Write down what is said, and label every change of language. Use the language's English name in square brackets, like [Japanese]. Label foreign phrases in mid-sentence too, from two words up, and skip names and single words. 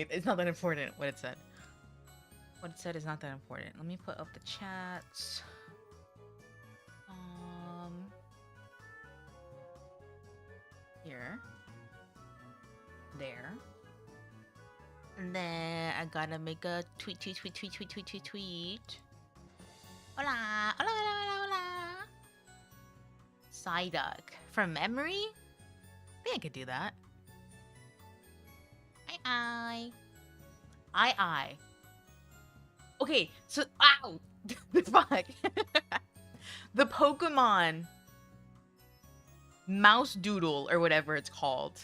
[English] It's not that important what it said. What it said is not that important. Let me put up the chats. Here. There. And then I gotta make a tweet. [Spanish] Hola! Hola, hola, hola, hola! [English] Psyduck. From memory? I think I could do that. I. Okay, so ow! The fuck. The Pokemon Mouse Doodle or whatever it's called.